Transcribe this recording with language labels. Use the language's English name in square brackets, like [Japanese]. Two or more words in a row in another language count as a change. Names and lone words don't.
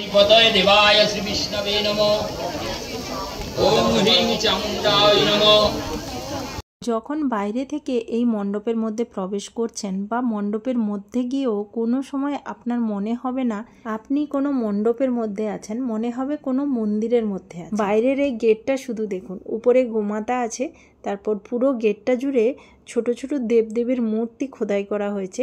[Sanskrit] पतये देवाय श्री विष्णवे नमः। ओम ह्रीं चामुण्डाय नमः। [Bangla] যখন বাইরে থেকে এই মণ্ডপের মধ্যে প্রবেশ করছেন বা মণ্ডপের মধ্যে গিয়েও কোনো সময় আপনার মনে হবে না আপনি কোনো মণ্ডপের মধ্যে আছেন, মনে হবে কোনো মন্দিরের মধ্যে আছেন। বাইরের এই গেটটা শুধু দেখুন, উপরে গোমাতা আছে, তারপর পুরো গেটটা জুড়ে ছোট ছোট দেবদেবীর মূর্তি খোদাই করা হয়েছে।